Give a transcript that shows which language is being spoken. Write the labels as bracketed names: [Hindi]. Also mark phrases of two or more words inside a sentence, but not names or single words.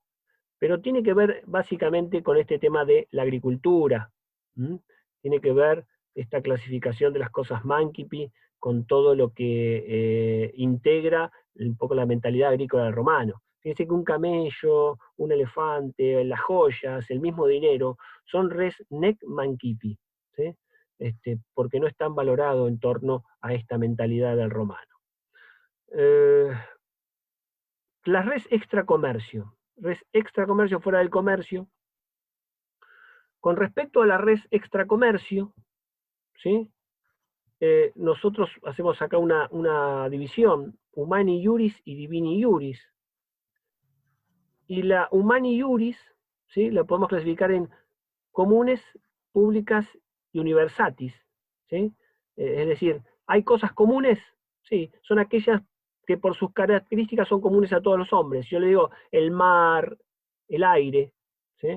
[Spanish] Pero tiene que ver básicamente con este tema de la agricultura, ¿m? Tiene que ver esta clasificación de las cosas mancipi con todo lo que integra un poco la mentalidad agrícola del romano. Fíjense que un camello, un elefante, las joyas, el mismo dinero, son [Latin] res nec mancipi, [Spanish] ¿sí? Porque no están valorados en torno a esta mentalidad del romano. La res extracomercio. Res extracomercio fuera del comercio. Con respecto a la res extracomercio, ¿sí? Nosotros hacemos acá una división, [Latin] humani iuris y divini iuris. [Spanish] Y la [Latin] humani iuris, [Spanish] ¿sí? La podemos clasificar en comunes, públicas y universatis, ¿sí? Es decir, ¿hay cosas comunes? Sí, son aquellas que por sus características son comunes a todos los hombres. Yo le digo, el mar, el aire, ¿sí?